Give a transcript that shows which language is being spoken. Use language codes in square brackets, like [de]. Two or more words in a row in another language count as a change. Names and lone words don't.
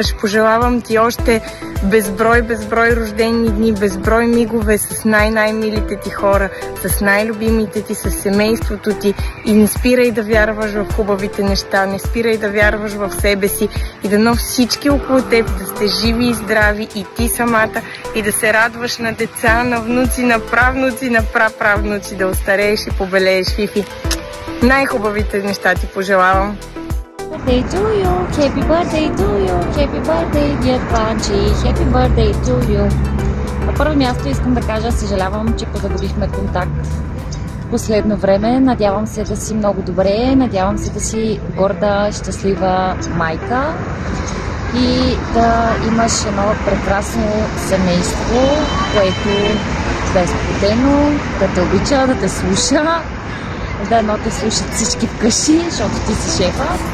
[bg] Пожелавам ти още безброй рождени дни, безброй мигове с най-милите ти хора, с най-любимите ти, с семейството ти и не спирай да вярваш в хубавите неща, не спирай да вярваш в себе си и дано всички около теб да сте живи и здрави и ти самата и да се радваш на деца, на внуци, на правнуци, на праправнуци, да остарееш и побелееш, Фифи. Най-хубавите неща ти пожелавам. [en] Birthday to you, happy birthday to you, happy birthday dear Panchi, happy birthday to you. [bg] На първо място искам да кажа, съжалявам, че позагубихме контакт в последно време. Надявам се да си много добре, надявам се да си горда, щастлива майка и да имаш едно прекрасно семейство, което да е сплотено, да те обича, да те слуша, да едно те слушат всички вкъщи, защото ти си шефа.